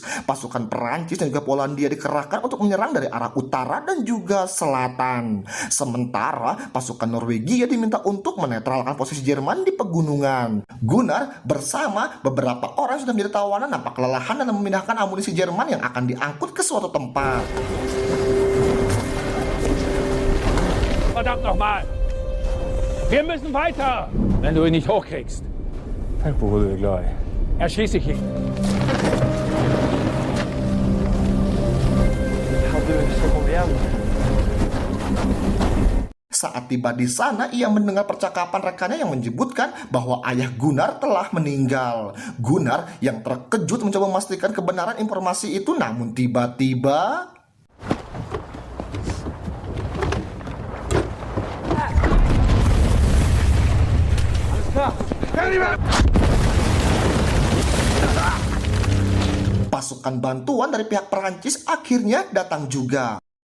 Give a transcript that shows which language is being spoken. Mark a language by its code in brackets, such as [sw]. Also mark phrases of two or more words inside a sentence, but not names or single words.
[id] Pasukan Perancis dan juga Polandia dikerahkan untuk menyerang dari arah utara dan juga selatan. Sementara pasukan Norwegia diminta untuk menetralkan posisi Jerman di pegunungan. Gunnar bersama beberapa orang yang sudah menjadi tawanan nampak kelelahan dan memindahkan amunisi Jerman yang akan diangkut ke suatu tempat. [de] Verdammt nochmal! Wir müssen weiter! Wenn du ihn nicht hochkriegst, beruhige dich gleich. Erschieße ich ihn. [id] Saat tiba di sana, ia mendengar percakapan rekannya yang menyebutkan bahwa ayah Gunnar telah meninggal. Gunnar yang terkejut mencoba memastikan kebenaran informasi itu, namun tiba-tiba pasukan bantuan dari pihak Perancis akhirnya datang juga.